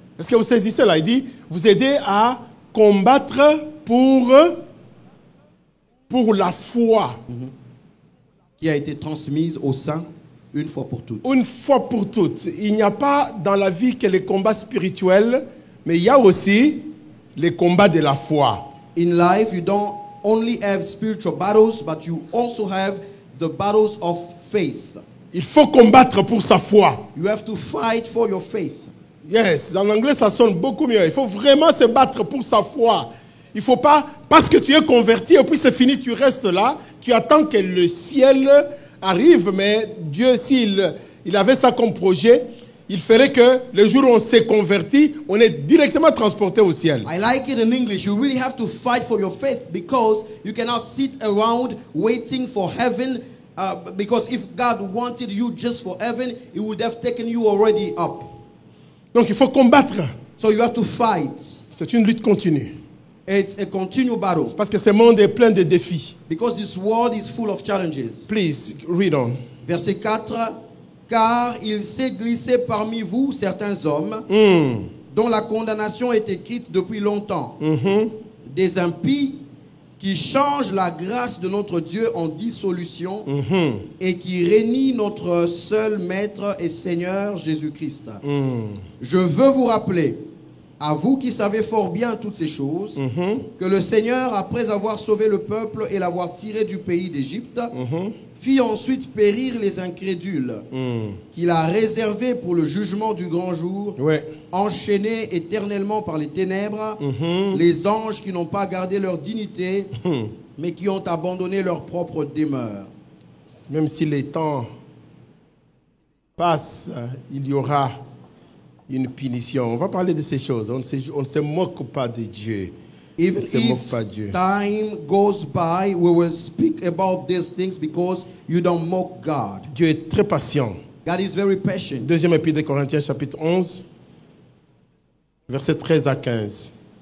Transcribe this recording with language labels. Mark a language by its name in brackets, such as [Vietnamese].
[French] Est-ce que vous saisissez là? Il dit, vous aider à combattre pour la foi. Qui a été transmise aux saints une fois pour toutes. Une fois pour toutes. Il n'y a pas dans la vie que les combats spirituels, mais il y a aussi les combats de la foi. [English] In life, you don't only have spiritual battles, but you also have the battles of faith. [French] Il faut combattre pour sa foi. [English] You have to fight for your faith. [French] Yes, en anglais ça sonne beaucoup mieux. Il faut vraiment se battre pour sa foi. Il ne faut pas, parce que tu es converti et puis c'est fini, tu restes là, tu attends que le ciel arrive, mais Dieu, s'il avait ça comme projet, il ferait que le jour où on s'est converti, on est directement transporté au ciel. [English] I like it in English. You really have to fight for your faith because you cannot sit around waiting for heaven. Because if God wanted you just for heaven, He would have taken you already up. [French] Donc il faut combattre. [English] So you have to fight. [French] C'est une lutte continue. [English] It's a continual battle. [French] Parce que ce monde est plein de défis. [English] Because this world is full of challenges. Please, read on. [French] Verset 4. Car il s'est glissé parmi vous certains hommes dont la condamnation est écrite depuis longtemps. Des impies qui changent la grâce de notre Dieu en dissolution et qui régnient notre seul Maître et Seigneur Jésus-Christ. Je veux vous rappeler, à vous qui savez fort bien toutes ces choses, que le Seigneur, après avoir sauvé le peuple et l'avoir tiré du pays d'Égypte, fit ensuite périr les incrédules, qu'il a réservés pour le jugement du grand jour, enchaînés éternellement par les ténèbres, les anges qui n'ont pas gardé leur dignité, mais qui ont abandonné leur propre demeure. Même si les temps passent, il y aura une punition. On va parler de ces choses. On ne se moque pas de Dieu. [English] If time goes by, we will speak about these things because you don't mock God. [French] Dieu est très patient. [English] God is very patient. [French] Deuxième épître des Corinthiens, chapitre 11, versets 13 à 15.